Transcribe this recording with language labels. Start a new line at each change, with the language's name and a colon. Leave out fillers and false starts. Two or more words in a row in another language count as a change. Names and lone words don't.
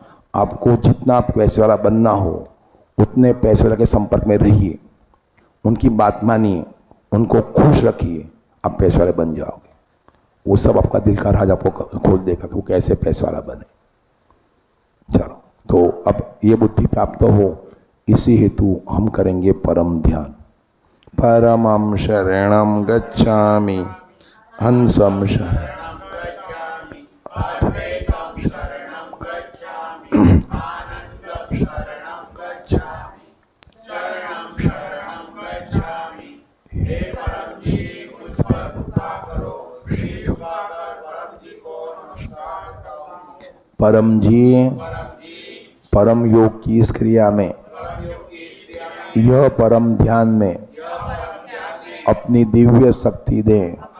Hindi: आपको जितना पैसे वाला बनना हो उतने पैसे वाले के संपर्क में रहिए, उनकी बात मानिए, उनको खुश रखिए, आप पैसे वाले बन जाओगे। वो सब आपका दिल का राज आपको खोल देगा कि वो कैसे पैसे वाला बने। चलो, तो अब ये बुद्धि प्राप्त हो, इसी हेतु हम करेंगे परम ध्यान।
Pali: परमं शरणं गच्छामि, हंसं शरणं गच्छामि, अद्वैतं शरणं गच्छामि, आनन्दं शरणं गच्छामि, चरणं शरणं गच्छामि।
Hindi: हे परम जी, मुझ पर कृपा करो। शीश झुकाकर परम जी को नमस्कार करो। परम जी, परम योग की इस क्रिया में, यह परम ध्यान में अपनी दिव्य शक्ति दें।